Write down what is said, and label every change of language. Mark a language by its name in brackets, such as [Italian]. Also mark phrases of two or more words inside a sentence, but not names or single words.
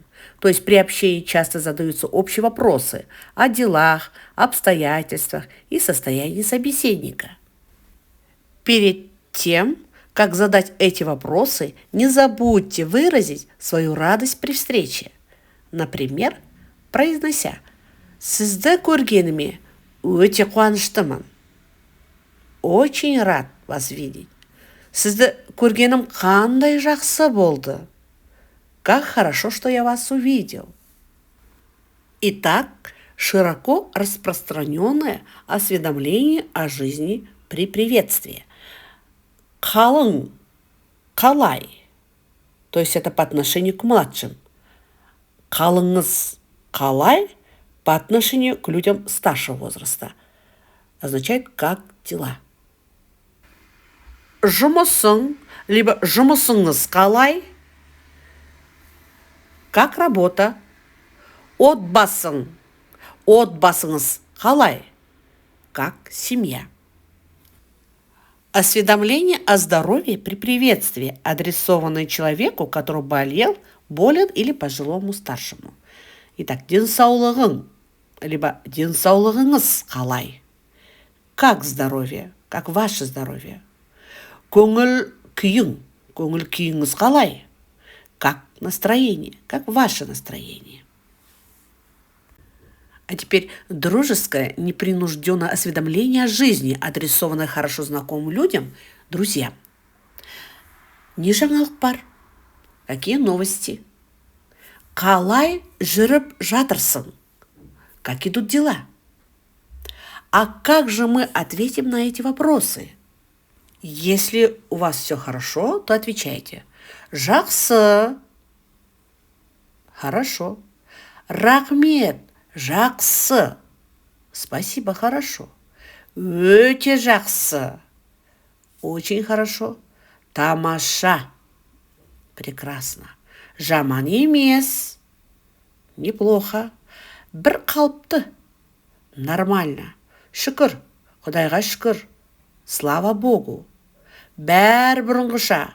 [Russian] То есть при общении часто задаются общие вопросы о делах, обстоятельствах и состоянии собеседника. Перед тем, как задать эти вопросы, не забудьте выразить свою радость при встрече. Например, произнося [Kazakh] «Сізді көргеніме өте қуаныштымын». [Russian] Очень рад вас видеть. [Kazakh] Сізді көргенім қандай жақсы болды. [Russian] Как хорошо, что я вас увидел. Итак, широко распространенное осведомление о жизни при приветствии. [Kazakh] Қалың, қалай. [Russian] То есть это по отношению к младшим. [Kazakh] Қалыңыз, қалай [Russian] по отношению к людям старшего возраста. Означает «как дела». [Kazakh] Жұмысың, либо жұмысыңыз қалай. [Russian] Как работа. [Kazakh] Отбасың, отбасыңыз қалай. [Russian] Как семья. Осведомление о здоровье при приветствии, адресованное человеку, который болен или пожилому старшему. Итак, [Kazakh] денсаулығың, либо денсаулығыңыз қалай. [Russian] Как здоровье, как ваше здоровье. [Kazakh] Көңіл күйің, көңіл күйіңіз қалай. [Russian] Как настроение, как ваше настроение. А теперь дружеское, непринужденное осведомление о жизни, адресованное хорошо знакомым людям, друзьям. [Kazakh] Не жаңалық бар. [Russian] Какие новости? [Kazakh] Қалай жүріп жатырсың? [Russian] Как идут дела? А как же мы ответим на эти вопросы? Если у вас все хорошо, то отвечайте. [Kazakh] Жақсы. Хорошо. Рахмет. Жақсы. [Russian] Спасибо, хорошо. [Kazakh] Өте жақсы. [Russian] Очень хорошо. [Kazakh] Тамаша. Прекрасно. Жаман емес. Неплохо. Бір қалыпты. Нормально. Шүкір. Құдайға шүкір. [Russian] Слава Богу. [Kazakh] Бәр бұрынғыша.